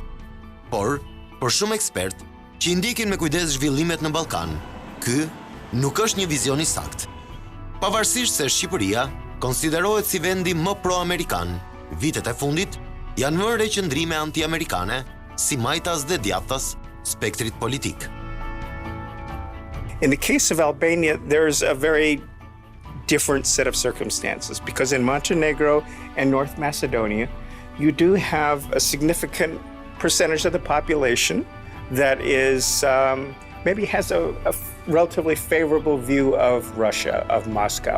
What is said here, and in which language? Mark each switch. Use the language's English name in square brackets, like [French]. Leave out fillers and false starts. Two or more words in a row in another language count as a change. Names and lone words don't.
[Albanian] Por, për shumë ekspert që i ndikin me kujdes zhvillimet në Ballkan, ky nuk është një vizion i saktë. Pavarësisht se Shqipëria konsiderohet si vendi më pro-amerikan, vitet e fundit janë vënë qëndrime anti-amerikane si majtas dhe djathtas spektrit politik. [English] In the case of Albania, there's a very different set of circumstances because in Montenegro and North Macedonia, you do have a significant percentage of the population that is maybe has a relatively favorable view of Russia, of Moscow.